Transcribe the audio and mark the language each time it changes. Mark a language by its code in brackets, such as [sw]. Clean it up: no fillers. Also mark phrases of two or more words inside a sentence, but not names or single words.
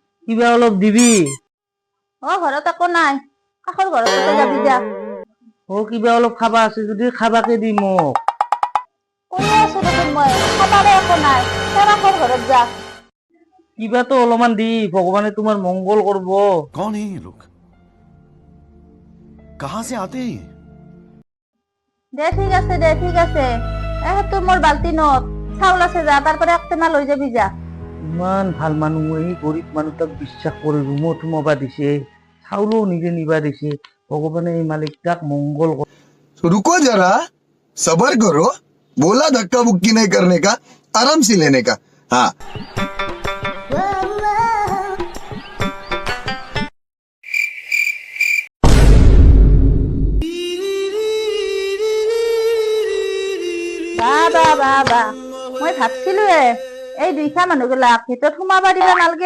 [as] কিবা অলপ দিবি। ঘৰত একো নাই, কাষৰ ঘৰতে যাবি যা। কিবা অলপ খাবা আছে যদি খাবাকে দি মোক। কৈয়ে আছো দেখোন মই, খাবাৰে একো নাই, তই কাষৰ ঘৰত যা। কিবাতো অলপমান দি, ভগৱানে তোমাৰ মংগল করব। [hi] कौन है ये लोग? कहां से आते हैं? [as] দে ঠিক আছে দে ঠিক আছে। সেইটো মোৰ বাল্টিনত চাউল আছে, যা তাৰপৰা এক টেমা লৈ যাবি যা। ইমান ভাল মানুহ, এই গরিব মানুহটাক বিশ্বাস কৰি ৰুমত সোমাবা দিছে, চাউলো নিজে নিবা দিছে। ভগৱানে এই মালিকটাক মংগল করব। [hi] तो रुको जरा, सबर करो। बोला धक्का बुक्की नहीं करने का, आराम से लेने का। हाँ [as] বা মই ভাবছিলো এই দুইটা মানুহগিলাক ভিতৰত সোমাবা দিবা নালগে।